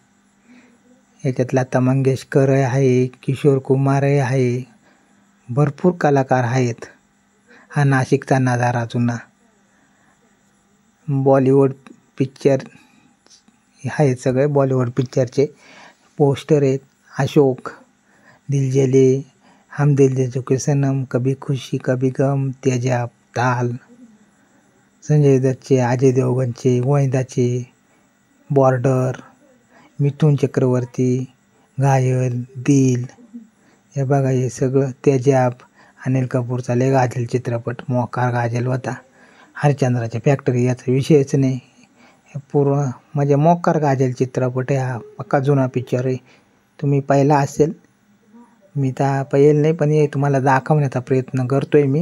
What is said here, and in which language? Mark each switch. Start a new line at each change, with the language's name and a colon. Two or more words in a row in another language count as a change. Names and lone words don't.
Marathi: याच्यात लता मंगेशकर आहे, किशोर कुमार आहे, भरपूर कलाकार आहेत. हा नाशिकचा नजारा जुना. बॉलिवूड पिक्चर आहेत सगळे. बॉलिवूड पिक्चरचे पोस्टर आहेत. अशोक, दिलजले, हम दिल दे चुके सनम, कभी खुशी कभी गम, तेजाब, ताल, संजय दत्तचे, अजय देवगणचे, गोविंदाचे, बॉर्डर, मिथुन चक्रवर्ती, घायल, दिल. हे बघा, हे सगळं तेजाब. अनिल कपूरचा लय गाजल चित्रपट, मोकार गाजल होता. हरिश्चंद्राची फॅक्टरी, याचा विषयच नाही. हे पूर्ण म्हणजे मोकार गाजल चित्रपट आहे हा. पक्का जुना पिक्चर आहे. तुम्ही पाहिला असेल. मी तर पाहिलं नाही, पण हे तुम्हाला दाखवण्याचा प्रयत्न करतोय मी.